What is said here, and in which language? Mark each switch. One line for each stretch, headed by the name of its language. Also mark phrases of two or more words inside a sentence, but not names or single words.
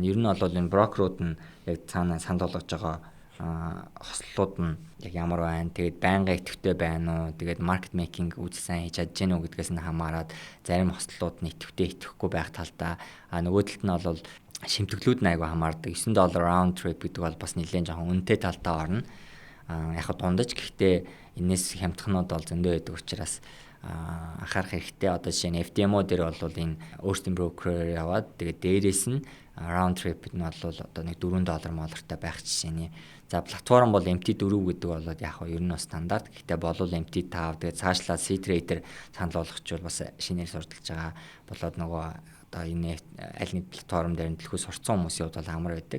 Mongolian: Ер нь бол энэ брокерууд нь яг цаанаа санд болгож байгаа хослолууд нь яг ямар байна. Тэгээд байнга идэвхтэй байна уу? Тэгээд
English: market making
Mongolian: үйл сайн хийж чадж гэнэ үү гэдгээс нь хамаарат зарим хослолууд нь идэвхтэй идэхгүй байх талдаа нөгөө талд нь бол шимтгэлүүд нь айгүй хамаардаг. $9
English: round trip
Mongolian: гэдэг бол бас нэлээд жоохон үнэтэй талдаа орно. Яг дундаж гэхдээ энэс хямдхнууд бол зөндөө байдаг учраас анхаарах хэрэгтэй. Одоо жишээ нь FTMO дээр бол энэ өөрсдийн брокерээр яваад тэгээд дээрээс нь
English: round trip
Mongolian: нь бол одоо нэг $4 молортой байх жишээний. За платформ бол MT4 гэдэг бол яг ер нь стандарт. Гэхдээ болов MT5 тэгээд цаашлаад C-Trader санал болгочихвол бас шинээр сурталж байгаа болоод нөгөө одоо энэ аль нэг платформ дээр төлөхөө сурцсан хүмүүсийн хувьд бол амар байдаг.